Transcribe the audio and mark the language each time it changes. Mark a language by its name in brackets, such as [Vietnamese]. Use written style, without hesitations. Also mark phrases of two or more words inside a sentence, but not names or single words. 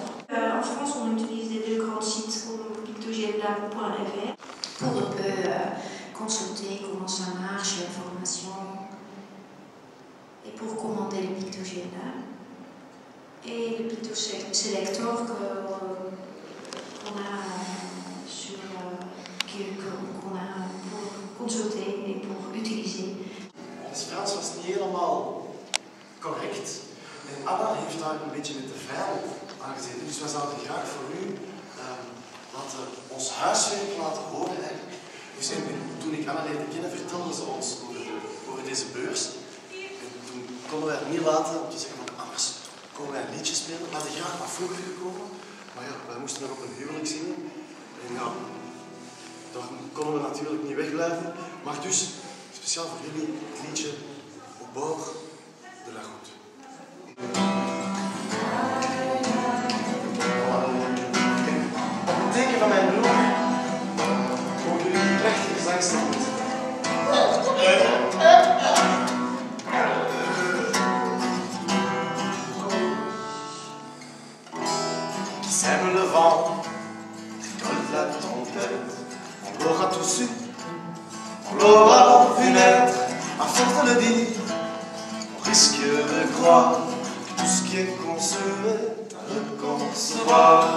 [French] En France, on utilise des deux grands sites comme pictogena.fr pour un peu consulter comment ça marche, l'information, et pour commander les pictogena. Et le Pictoselector qu'on a pour consulter et pour utiliser. [Dutch] Ons Frans was niet helemaal correct. En Anna heeft daar een beetje met de vijl aangezeten. Dus wij zouden graag voor u ons huiswerk laten horen. Dus toen ik Anna leerde kennen, vertelde ze ons over deze beurs. En toen konden wij het niet laten om te zeggen van anders komen wij een liedje spelen. We hadden graag wat vroeger gekomen, maar ja, wij moesten nog op een huwelijk zingen. En ja, daar konden we natuurlijk niet wegblijven. Maar dus, speciaal voor jullie, het liedje Au bord de la route. Op het teken van mijn broer mogen jullie die prachtige zangstijl zitten. [French] Qui sème le vent, récolte la tempête, on l'aura tous su, on l'aura vu naître, à force de le dire, on risque de croire que tout ce qui est conçu est à reconcevoir.